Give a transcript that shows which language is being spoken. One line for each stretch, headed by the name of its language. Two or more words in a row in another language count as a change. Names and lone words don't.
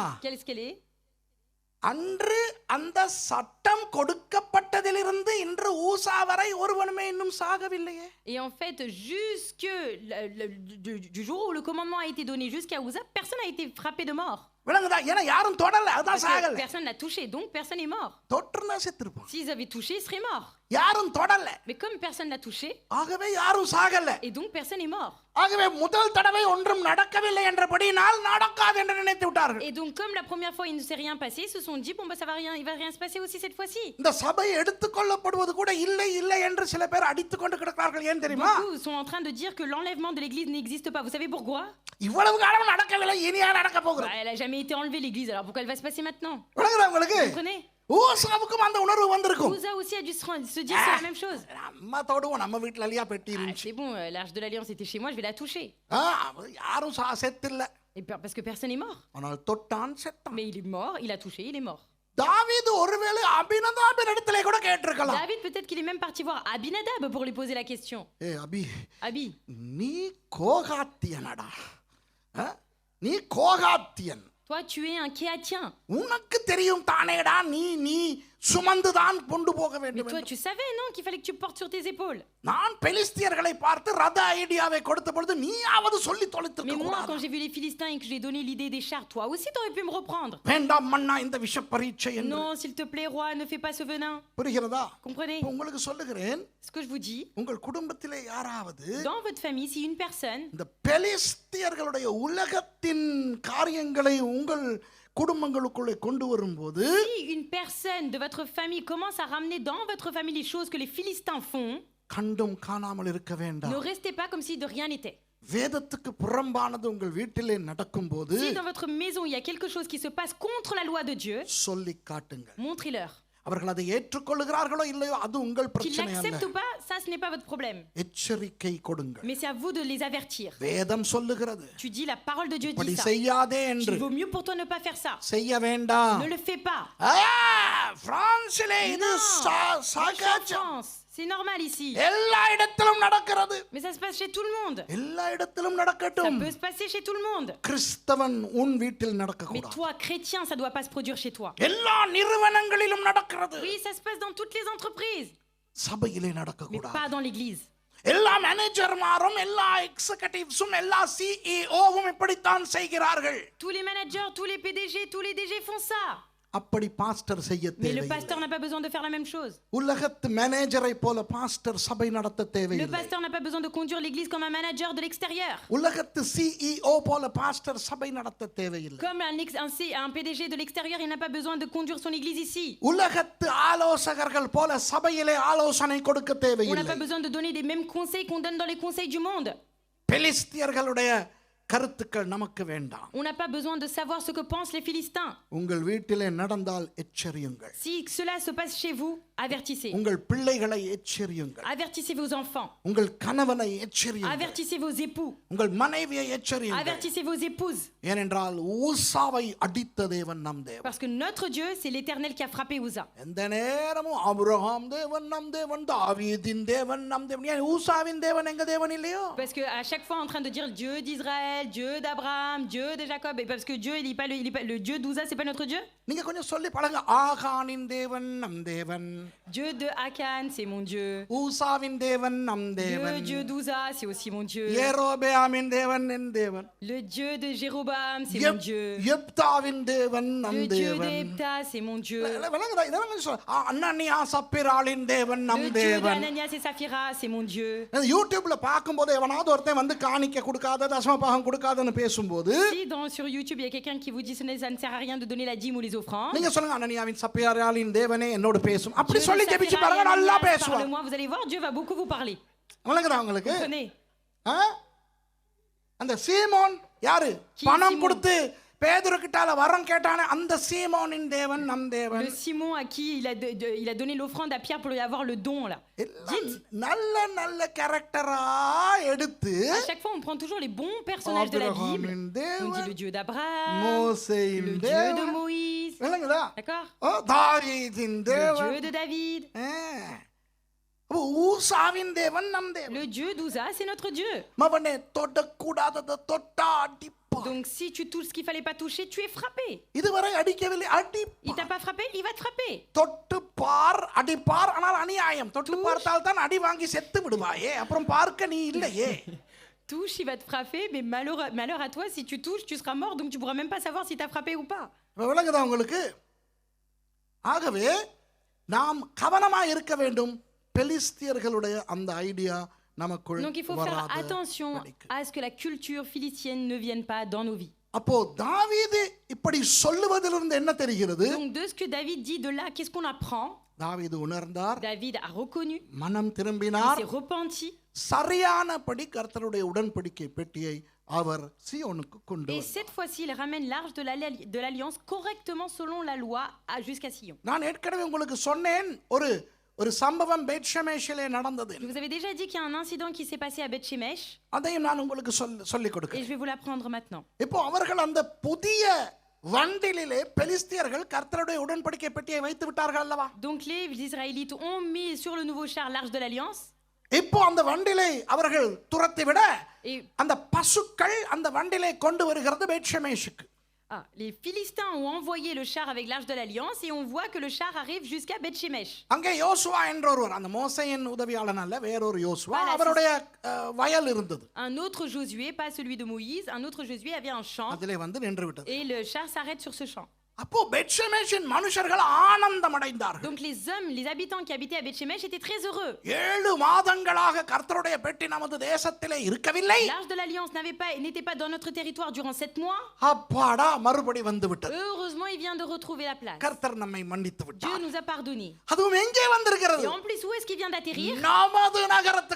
French: Quelle est-ce qu'elle est?
Tamil: அன்று அந்த சட்டம் கொடுக்கப்பட்டதிலிருந்து இன்று ஊசா வரை ஒருவனுமே இன்னும் சாகவில்லையே.
French: Et en fait, jusque du jour où le commandement a été donné jusqu'à Uza, personne n'a été frappé de mort.
Tamil: விளங்குதா? ஏன்னா யாரும் தொடல, அதான்
French: Parce que
Tamil: சாகல.
French: personne n'a touché, donc personne n'est mort.
Tamil: தொற்றுனா செத்துருப்பான்.
French: S'ils avaient touché, ils seraient morts.
Tamil: யாரும் தொடல,
French: Mais comme personne n'a touché,
Tamil: ஆகவே யாரும் சாகல.
French: et donc personne n'est mort.
Tamil: ஆகவே முதல் தடவை ஒன்றும் நடக்கவில்லை என்றபடினால் நடக்காது என்று நினைத்து விட்டார்கள்.
French: Et donc comme la première fois il ne s'est rien passé, ils se sont dit bon bah ça va rien, il va rien se passer aussi cette fois-ci.
Tamil: இந்த சபை எடுத்துக்கொள்ளப்படுவது கூட இல்லை இல்லை என்று சில பேர் அடித்துக் கொண்டு கிடக்கிறார்கள். ஏன் தெரியுமா?
French: Beaucoup sont en train de dire que l'enlèvement de l'église n'existe pas. Vous savez pourquoi?
Tamil: இவ்வளவு காலம் நடக்கவில்லை, இனியா நடக்க போகிறது.
French: Bah, elle a jamais été enlevée l'église, alors pourquoi elle va se passer maintenant?
Tamil: விளங்குதா உங்களுக்கு?
French: Vous comprenez?
Tamil: ஊசாவுக்கும் அந்த உணர்வு வந்திருக்கும்.
French: Uza aussi a dû se dire c'est la même chose.
Tamil: நம்ம தொடுவோம், நம்ம வீட்டுல இல்லையா பெட்டி
French: Ah,
Tamil: இருந்துச்சு.
French: c'est bon, l'arche de l'alliance était chez moi, je vais la toucher.
Tamil: யாரும் செத்தில்ல.
French: Et parce que personne n'est mort.
Tamil: ஆனால் தொட்டான் செத்தான்.
French: Mais il est mort, il a touché, il est mort.
Tamil: தாவீது ஒருவேளை அபினதாபின் இடத்திலே கூட கேட்டிருக்கலாம்.
French: David peut-être qu'il est même parti voir Abinadab pour lui poser la question.
Tamil: அபி,
French: Abi,
Tamil: நீ கோகாத்தியனடா. நீ கோகாத்தியன்.
French: toi tu es un Kéatien.
Tamil: உனக்கு தெரியும் தானேடா, நீ சுமந்துதான் கொண்டு போக
French: Mais
Tamil: வேண்டும்.
French: toi tu savais non qu'il fallait que tu portes sur tes épaules.
Tamil: நான் பெலிஸ்தியர்களை பார்த்து ரத ஐடியாவை கொடுத்த பொழுது நீயாவது சொல்லி தொலைத்திருக்க
French: Mais moi
Tamil: கூடாது.
French: quand j'ai vu les Philistins et que j'ai donné l'idée des chars, toi aussi t'aurais pu me reprendre.
Tamil: வேண்டாம் மன்னா இந்த விஷ பரீட்சை என்று.
French: Non, s'il te plaît roi, ne fais pas ce venin.
Tamil: புரிகிறதா?
French: Comprenez?
Tamil: இப்ப உங்களுக்கு சொல்லுகிறேன்,
French: Ce que je vous dis,
Tamil: உங்கள் குடும்பத்திலே யாராவது
French: dans votre famille, si une personne
Tamil: இந்த பெலிஸ்தியர்களுடைய உலகத்தின் காரியங்களை உங்கள் குடும்பங்களுக்குள்ளே கொண்டு வரும்போது,
French: si une personne de votre famille commence à ramener dans votre famille les choses que les Philistins font,
Tamil: கண்டும் காணாமல் இருக்க
French: ne
Tamil: வேண்டாம்.
French: restez pas comme si de rien n'était.
Tamil: வேதத்துக்கு புறம்பானது உங்கள் வீட்டிலே நடக்கும்போது
French: Si dans votre maison il y a quelque chose qui se passe contre la loi de Dieu,
Tamil: சொல்லி காட்டுங்கள்.
French: montrez-leur.
Tamil: அவர்கள் அதை ஏற்றுக்கொள்கிறார்களோ இல்லையோ அது உங்கள்
French: Qu'ils
Tamil: பிரச்சனை அல்ல.
French: l'acceptent ou pas, ça ce n'est pas votre problème.
Tamil: எச்சரிக்கை கொடுங்கள்.
French: Mais c'est à vous de les avertir.
Tamil: வேதம் சொல்லுகிறது,
French: Tu dis, la parole de Dieu
Tamil: இப்படி
French: dit ça.
Tamil: செய்யாதே
French: Il
Tamil: என்று.
French: vaut mieux pour toi ne pas faire ça.
Tamil: செய்ய வேண்டாம்.
French: Ne le fais pas.
Tamil: பிரான்சிலே இது
French: Non, marche en
Tamil: சகஜம்.
French: France. C'est normal ici.
Tamil: எல்லா இடத்திலும் நடக்கிறது.
French: Mais ça se passe chez tout le monde.
Tamil: எல்லா இடத்திலும்
French: Ça
Tamil: நடக்கட்டும்.
French: peut se passer chez tout le monde.
Tamil: கிறிஸ்தவன் உன் வீட்டில் நடக்க
French: Mais
Tamil: கூடாது.
French: toi, chrétien, ça doit pas se produire chez toi.
Tamil: எல்லா நிறுவனங்களிலும் நடக்கிறது.
French: Oui, ça se passe dans toutes les entreprises.
Tamil: சபையிலே நடக்க
French: Mais
Tamil: கூடாது.
French: pas dans l'église.
Tamil: எல்லா மேனேஜர்மாரும் எல்லா எக்ஸிகியூட்டிவ்ஸும் எல்லா சிஇஓவும் இப்படித்தான் செய்கிறார்கள்.
French: Tous les managers, tous les PDG, tous les DG font ça.
Tamil: அப்படி பாஸ்டர் செய்ய
French: Mais le
Tamil: தேவையில்லை.
French: pasteur n'a pas besoin de faire la même chose.
Tamil: உலகத்து மேனேஜரை போல பாஸ்டர் சபை நடத்த
French: Le
Tamil: தேவையில்லை.
French: pasteur n'a pas besoin de conduire l'église comme un manager de l'extérieur.
Tamil: உலகத்து சிஇஓ போல பாஸ்டர் சபை நடத்த தேவையில்லை.
French: Comme un PDG de l'extérieur, il n'a pas besoin de conduire son église ici.
Tamil: உலகத்து ஆலோசகர்கள் போல சபையிலே ஆலோசனை கொடுக்க
French: On n'a
Tamil: தேவையில்லை.
French: pas besoin de donner les mêmes conseils qu'on donne dans les conseils du monde.
Tamil: பெலிஸ்தியர்களுடைய கருத்துக்கள் நமக்கு வேண்டாம்.
French: On n'a pas besoin de savoir ce que pensent les Philistins.
Tamil: உங்கள் வீட்டிலே நடந்தால் எச்சரியுங்கள்.
French: Si cela se passe chez vous, avertissez.
Tamil: உங்கள் பிள்ளைகளை எச்சரியுங்கள்.
French: Avertissez vos enfants.
Tamil: உங்கள் கணவனை எச்சரியுங்கள்.
French: Avertissez vos époux.
Tamil: உங்கள் மனைவியை எச்சரியுங்கள்.
French: Avertissez vos épouses.
Tamil: ஏனென்றால் ஊசாவை அடித்த தேவன் நம் தேவன்.
French: Parce que notre Dieu, c'est l'Éternel qui a frappé Uza.
Tamil: எந்த நேரமும் ஆபிரகாம் தேவன் நம் தேவன், தாவீதின் தேவன் நம் தேவன். ஏன் ஊசாவின் தேவன் எங்க தேவன் இல்லையோ?
French: Parce que à chaque fois en train de dire Dieu d'Israël, Dieu d'Abraham, Dieu de Jacob, et parce que Dieu il est pas le Dieu d'Uza, c'est pas notre Dieu.
Tamil: நீங்க கொஞ்சம் சொல்லி பழங்க. ஆகானின் தேவன் நம் தேவன்.
French: Dieu de Akan, c'est mon Dieu.
Tamil: ஊசாவின் தேவன் நம்
French: Le
Tamil: தேவன்.
French: Dieu d'Uza, c'est aussi mon Dieu.
Tamil: யெரொபெயாமின் தேவன் என் தேவன்.
French: Le Dieu de Jéroboam, c'est mon Dieu.
Tamil: யெப்தாவின் தேவன் நம்
French: Le Dieu
Tamil: தேவன்.
French: d'Epta, c'est mon Dieu.
Tamil: விளங்குதா? இதெல்லாம் கொஞ்சம் சொல்ல. அனனியா சப்பிராளின் தேவன் நம்
French: Le Dieu
Tamil: தேவன்.
French: d'Ananias et Saphira, c'est mon Dieu.
Tamil: யூடியூப்ல பார்க்கும்போது எவனாவது ஒருத்தன் வந்து காணிக்க கொடுக்காத, தசமபாகம் கொடுக்காதன்னு பேசும்போது
French: Si sur YouTube il y a quelqu'un qui vous dit ça ne sert à rien de donner la dîme ou les offrandes,
Tamil: நீங்க சொல்லுங்க, அனனியாவின் சப்பிராளின் தேவனே என்னோட பேசும். அப்படி
French: Dieu de
Tamil: சொல்லி ஜெபிச்சு
French: Saphira et
Tamil: பாருங்க, நல்லா
French: Ananias,
Tamil: பேசுவார்.
French: parle-moi, vous allez voir, Dieu va beaucoup vous parler.
Tamil: விளங்குதா உங்களுக்கு?
French: Comprenez?
Tamil: ஆ? அந்த சீமோன் யாரு? பணம் சீமோன்? கொடுத்து பேதுரு கிட்டால வரம் கேட்டானே, அந்த சீமோனின் தேவன் நம் தேவன்.
French: Le Simon à qui il a donné l'offrande à Pierre pour lui avoir le don là.
Tamil: எல்லாம் நல்ல நல்ல கேரக்டரா எடுத்து
French: À chaque fois on prend toujours les bons personnages de la Bible.
Tamil: ஆபிரகாமின்
French: On dit
Tamil: தேவன்,
French: le Dieu d'Abraham,
Tamil: மோசேயின்
French: le Dieu de
Tamil: தேவன்,
French: Moïse,
Tamil: விளங்குதா?
French: d'accord?
Tamil: தாவீதின்
French: Le
Tamil: தேவன்,
French: Dieu de David,
Tamil: அப்ப ஊசாவின் தேவன் நம் தேவன்.
French: le Dieu d'Uza, c'est notre Dieu.
Tamil: மவனே தொடக்கூடாதத தொட்டா அடிப்பா.
French: Donc si tu touches ce qu'il fallait pas toucher, tu es frappé.
Tamil: இதுவரை அடிக்கவில்லை,
French: Il
Tamil: அடிப்பா.
French: t'a pas frappé, il va te frapper.
Tamil: தொட்டு பார், அடிப்பார், ஆனால் அநியாயம். தொட்டு பார்த்தால் தான் அடி வாங்கி செத்து விடுவாயே, அப்புறம் பார்க்க நீ இல்லையே.
French: Touche, il va te frapper, mais malheur à toi, si tu touches, tu seras mort, donc tu pourras même pas savoir si t'as frappé ou pas.
Tamil: விளங்குதா உங்களுக்கு? ஆகவே நாம் கவனமா இருக்க வேண்டும். பெலிஸ்தியர்களுடைய அந்த ஐடியா நமக்குள்
French: Donc il faut faire attention à ce que la culture philistine ne vienne pas dans nos vies.
Tamil: அப்போ தாவீது இப்படி சொல்லுவதிலிருந்து என்ன தெரிகிறது?
French: Donc de ce que David dit de là, qu'est-ce qu'on apprend?
Tamil: தாவீது உணர்ந்தார்,
French: David a reconnu,
Tamil: மனம்
French: il
Tamil: திரும்பினார்,
French: s'est repenti,
Tamil: சரியானபடி கர்த்தருடைய உடன்படிக்கை பெட்டியை அவர் சீயோனுக்கு கொண்டு
French: et
Tamil: வந்தார்.
French: cette fois-ci il ramène l'arche de l'alliance correctement selon la loi jusqu'à Sion.
Tamil: நான் ஏற்கனவே உங்களுக்கு சொன்னேன், ஒரு சம்பவம் பெத்ஷெமெஷிலே நடந்தது.
French: Je vous avais déjà dit qu'il y a un incident qui s'est passé à Beth-Shemesh,
Tamil: அதையும் நான் உங்களுக்கு சொல்லிக்
French: et
Tamil: கொடுக்கிறேன்.
French: je vais vous l'apprendre maintenant.
Tamil: இப்போ அவர்கள் அந்த புதிய வண்டிலே பெலிஸ்தியர்கள் கர்த்தருடைய உடன்படிக்கை பெட்டியை வைத்து விட்டார்கள் அல்லவா?
French: Donc les Israélites ont mis sur le nouveau char l'arche de l'alliance,
Tamil: இப்போ அந்த வண்டிலை அவர்கள் துரத்தி விட
French: et
Tamil: அந்த பசுக்கள் அந்த வண்டிலை கொண்டு வருகிறது பெத்ஷெமெஷுக்கு.
French: les Philistins ont envoyé le char avec l'arche de l'alliance, et on voit que le char arrive jusqu'à Beth-Shemesh.
Tamil: அங்கே யோசுவா என்றொருவர், அந்த மோசேயின் உதவியாளன் அல்ல, வேறொரு யோசுவா,
French: Voilà,
Tamil: அவருடைய வயல் இருந்தது.
French: Un autre Josué, pas celui de Moïse, un autre Josué avait un champ,
Tamil: அதிலே வந்து நின்று விட்டது.
French: et le char s'arrête sur ce champ.
Tamil: அப்போ பெத்ஷெமெஷின் மனுஷர்கள் ஆனந்தம் அடைந்தார்கள்.
French: Donc les hommes, les habitants qui habitaient à Beth-Shemesh étaient très heureux.
Tamil: 7 மாதங்களாக கர்த்தருடைய பெட்டி நமது தேசத்திலே இருக்கவில்லை.
French: L'arche de l'alliance n'était pas dans notre territoire durant 7 mois.
Tamil: அப்பாடா, மறுபடி வந்து விட்டது.
French: Heureusement, il vient de retrouver la place.
Tamil: கர்த்தர் நம்மை மன்னித்து
French: Dieu
Tamil: விட்டார்.
French: nous a pardonné.
Tamil: அதுவும் எங்கே வந்திருக்கிறது?
French: Et en plus, où est-ce qu'il vient d'atterrir?
Tamil: நமது நகரத்துக்கு